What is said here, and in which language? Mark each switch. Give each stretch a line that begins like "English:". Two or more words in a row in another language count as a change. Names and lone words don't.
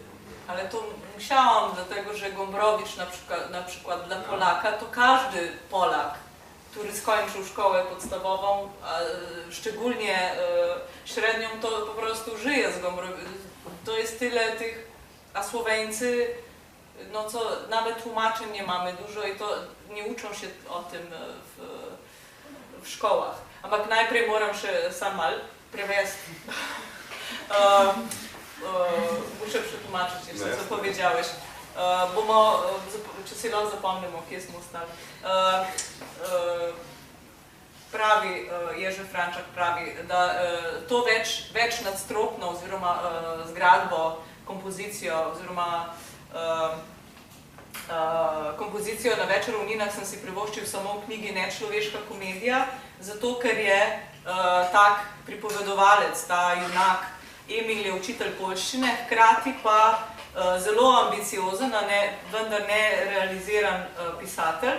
Polish: Ale to musiałam, dlatego że Gombrowicz na przykład dla Polaka, to każdy Polak, który skończył szkołę podstawową, a szczególnie średnią, to po prostu żyje z Gombrowicza. To jest tyle tych, a Słoweńcy, no co nawet tłumaczeń nie mamy dużo i to nie uczą się o tym w szkołach.
Slovenian: Ampak najprej moram še sam mal prevesti.
Polish: Muszę przetłumaczyć jeszcze, co powiedziałeś.
Slovenian: Če si lahko zapomnimo, kje smo ostali. Pravi, Jerzy Frančak pravi, da to večnadstropno oziroma zgradbo, kompozicijo oziroma kompozicijo na več ravninah sem si privoščil samo v knjigi Nečloveška komedija, zato ker je tak pripovedovalec, ta junak Emil je učitelj poljščine, hkrati pa zelo ambiciozen, vendar ne realiziran pisatelj.